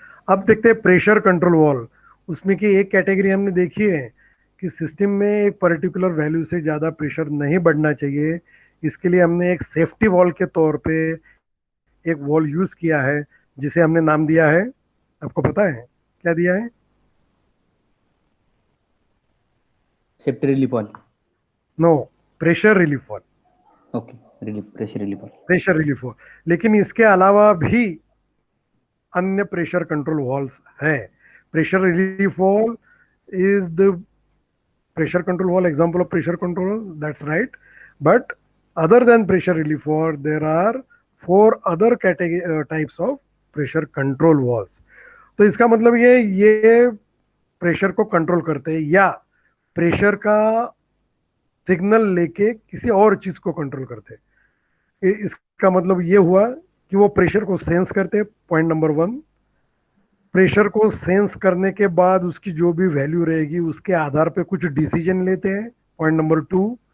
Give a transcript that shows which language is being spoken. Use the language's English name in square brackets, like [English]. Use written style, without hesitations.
[Hindi] अब देखते हैं प्रेशर कंट्रोल वॉल। उसमें की एक कैटेगरी हमने देखी है कि सिस्टम में एक पर्टिकुलर वैल्यू से ज़्यादा प्रेशर नहीं बढ़ना चाहिए, इसके लिए हमने एक सेफ्टी वॉल के तौर पे एक वॉल यूज किया है, जिसे हमने नाम दिया है, आपको पता है क्या दिया है? Safety relief wall. No, pressure relief wall. Okay, relief, pressure relief wall. Pressure relief wall, लेकिन इसके अलावा भी अन्य प्रेशर कंट्रोल वॉल्स है। [English] Pressure relief valve is the pressure control wall example of pressure control, that's right, but other than pressure relief wall there are 4 other category types of pressure control walls। [Hindi] तो इसका मतलब ये pressure को control करते हैं या pressure का signal लेके किसी और चीज को कंट्रोल करते हैं। इसका मतलब ये हुआ कि वो प्रेशर को सेंस करते हैं, पॉइंट नंबर 1। प्रेशर को सेंस करने के बाद उसकी जो भी वैल्यू रहेगी उसके आधार पे कुछ डिसीजन लेते हैं, पॉइंट नंबर 2।